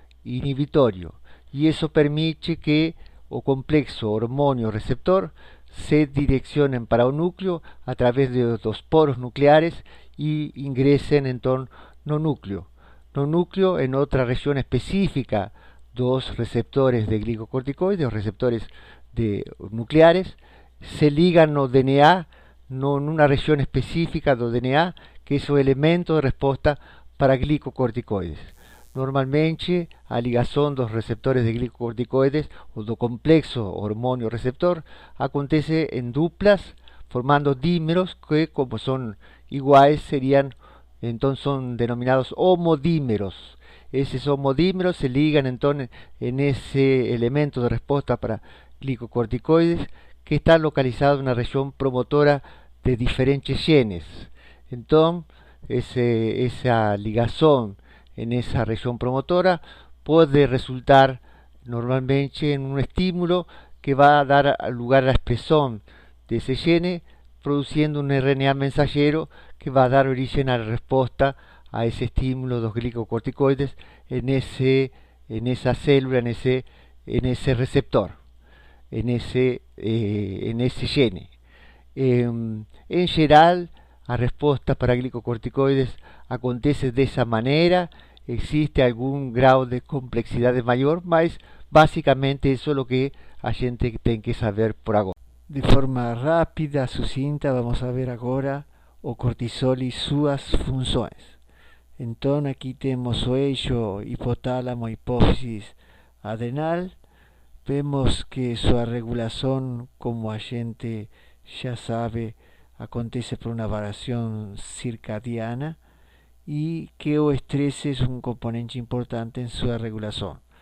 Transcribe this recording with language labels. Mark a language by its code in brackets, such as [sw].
[es] inhibitorio, y eso permite que [pt] o complexo hormonio-receptor [es] se direccionen para un núcleo a través de los poros nucleares y ingresen entonces no núcleo en otra región específica [pt] dos receptores de glicocorticoides, [es] receptores nucleares, se ligan no DNA, no en una región específica [pt] do DNA, [es] que es el elemento de respuesta para glicocorticoides. [pt] Normalmente, a ligação dos receptores de glicocorticoides ou do complexo hormônio-receptor acontece em duplas, formando dímeros que, como são iguais, então são denominados homodímeros. [es] esos homodímeros se ligan entonces en ese elemento de respuesta para glicocorticoides que está localizado en una región promotora de diferentes genes. Entonces, esa ligazón en esa región promotora puede resultar normalmente en un estímulo que va a dar lugar a la expresión de ese gene, produciendo un RNA mensajero que va a dar origen a la respuesta a ese estímulo de los glicocorticoides en esa célula, en ese receptor, en ese gene. En general, la respuesta para glicocorticoides acontece de esa manera. Existe algún grado de complejidad mayor, mas básicamente eso es lo que [pt] a gente tem que saber por agora. De forma rápida, sucinta, vamos a ver agora o cortisol e suas funções. Então aqui temos o eixo hipotálamo, hipófisis adrenal. Vemos que sua regulação, como a gente já sabe, acontece por uma variação circadiana e que o estresse é um componente importante em sua regulação.